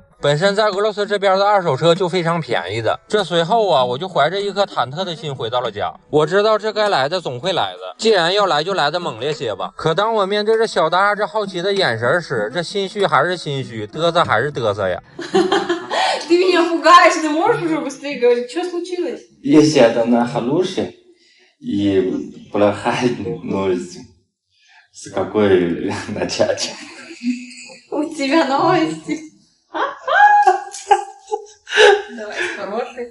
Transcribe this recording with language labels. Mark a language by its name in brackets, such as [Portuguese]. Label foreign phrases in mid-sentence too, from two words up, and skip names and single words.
[Chinese] 本身在俄罗斯这边的2手车就非常便宜的，这随后啊，我就怀着一颗忐忑的心回到了家。我知道这该来的总会来的，既然要来就来的猛烈些吧。可当我面对着小大这好奇的眼神时，这心虚还是心虚，嘚瑟还是嘚瑟呀。 [Russian] Ты меня пугаешь, ты можешь уже быстрее говорить, что случилось? Если это на хороший и плохая новость, с какой начать? У тебя новости. Давай, хороший.